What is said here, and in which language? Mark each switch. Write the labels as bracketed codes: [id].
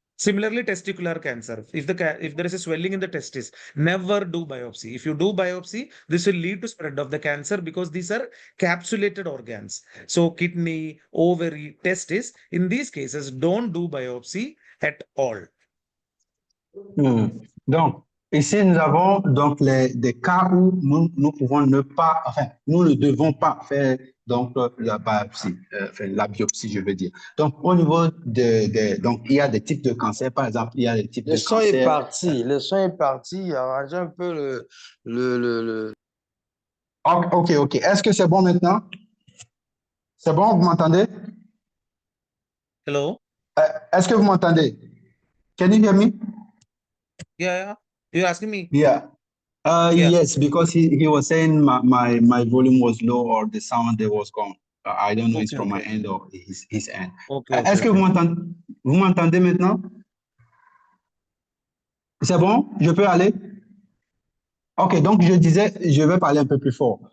[en] Similarly, testicular cancer. If there is a swelling in the testis, never do biopsy. If you do biopsy, this will lead to spread of the cancer, because these are capsulated organs. So kidney, ovary, testis, in these cases, don't do biopsy at all. [fr] Donc, ici, nous avons donc des cas où nous pouvons ne pas, enfin, nous ne devons pas faire donc la biopsie, je veux dire. Donc, au niveau donc, il y a des types de cancers, par exemple, il y a des types de cancers. Le son est parti, arrangez un peu le... Ok. Est-ce que c'est bon maintenant? C'est bon, vous m'entendez? [en] Hello? [fr] Est-ce que vous m'entendez? [en] Can you hear me? Yeah. You're asking me? Yeah. Yes, because he was saying my volume was low or the sound that was gone. I don't know if it's from my end or his end. [fr] Est-ce que vous m'entendez maintenant? C'est bon? Je peux aller? Ok, donc je disais, je vais parler un peu plus fort.